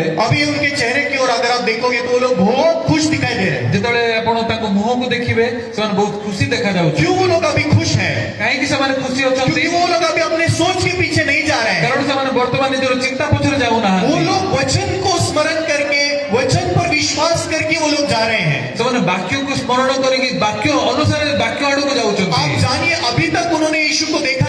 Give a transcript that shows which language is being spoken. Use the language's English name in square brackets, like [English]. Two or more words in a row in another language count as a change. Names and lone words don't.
[Hindi] अभी उनके चेहरे की ओर अगर आप देखोगे तो वो लोग बहुत खुश दिखाई दे रहे हैं। [Odia] ଯେତେବେଳେ ଆପଣ ତାଙ୍କ ମୁହଁକୁ ଦେଖିବେ ସେମାନେ ବହୁତ ଖୁସି ଦେଖାଯାଉଛି। [Hindi] क्यों वो लोग अभी खुश हैं? [Odia] କାହିଁକି ସେମାନେ ଖୁସି ଅଛନ୍ତି? [Hindi] क्योंकि वो लोग अभी अपने सोच के पीछे नहीं जा रहे हैं। [Odia] କାରଣ ସେମାନେ ବର୍ତ୍ତମାନ ନିଜର ଚିନ୍ତା ପଛରେ [Hindi] वो [Odia] ଯାଉନାହାନ୍ତି। [Hindi] लोग वचन को स्मरण करके, वचन पर विश्वास करके वो लोग जा रहे हैं। [Odia] ସେମାନେ ବାକ୍ୟକୁ ସ୍ମରଣ କରିକି ବାକ୍ୟ ଅନୁସାରେ ବାକ୍ୟ ଆଡକୁ [Hindi] आप [Odia] ଯାଉଛନ୍ତି। [Hindi] जानिए अभी तक उन्होंने यीशु को